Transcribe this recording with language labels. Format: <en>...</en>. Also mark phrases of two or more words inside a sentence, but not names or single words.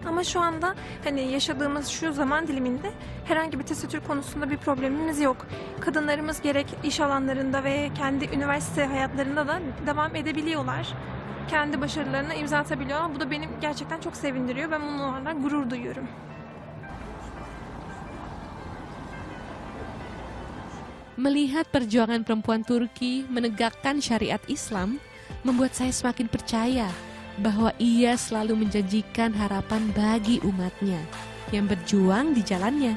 <tr>Ama şu anda hani yaşadığımız şu zaman diliminde herhangi bir tesettür konusunda bir problemimiz yok. Kadınlarımız gerek iş alanlarında ve kendi üniversite hayatlarında da devam edebiliyorlar. Kendi başarılarına imza atabiliyorlar. Bu da beni gerçekten çok sevindiriyor. Ben bunlarla gurur duyuyorum.</tr> <id>Melihat perjuangan perempuan Turki menegakkan syariat Islam membuat saya semakin percaya bahwa ia selalu menjanjikan harapan bagi umatnya yang berjuang di jalannya.</id>